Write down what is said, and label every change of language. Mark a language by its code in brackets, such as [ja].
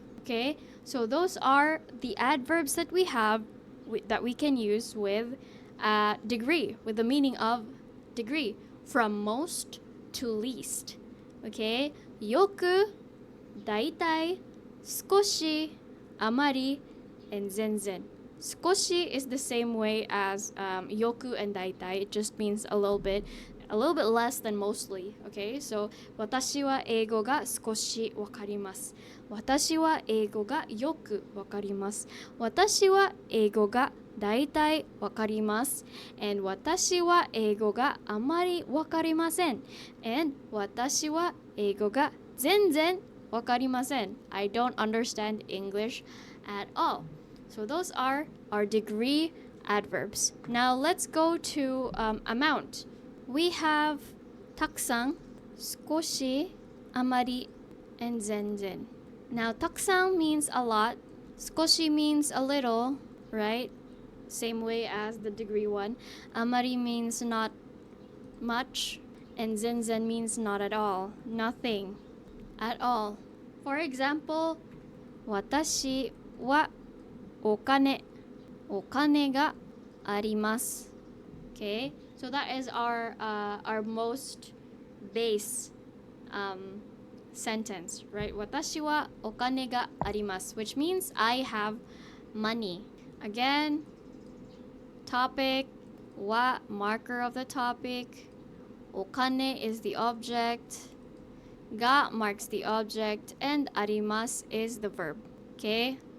[en] Okay, so those are the adverbs that we have that we can use with degree, with the meaning of degree, from most to least. Okay, yoku, daitai, skoshi, amari, and zenzen. Skoshi is the same way as yoku and daitai. It just means a little bit less than mostly. Okay, so [ja] 私は英語が少しわかります。私は英語がよくわかります。私は英語が大体わかります。 and 私は英語があまりわかりません。 and 私は英語が全然わかりません。 [en] I don't understand English at all. So those are our degree adverbs. Now let's go to amount. We have たくさん、少し、あまり, and 全然. Now たくさん means a lot. 少し means a little, right? Same way as the degree one. あまり means not much. And 全然 means not at all. Nothing at all. For example, [ja] 私はお金があります. [en] Okay? So that is our most base sentence, right? [ja] 私はお金があります, [en] which means I have money. Again, topic, は marker of the topic, お金 is the object, が marks the object, and あります is the verb. Okay?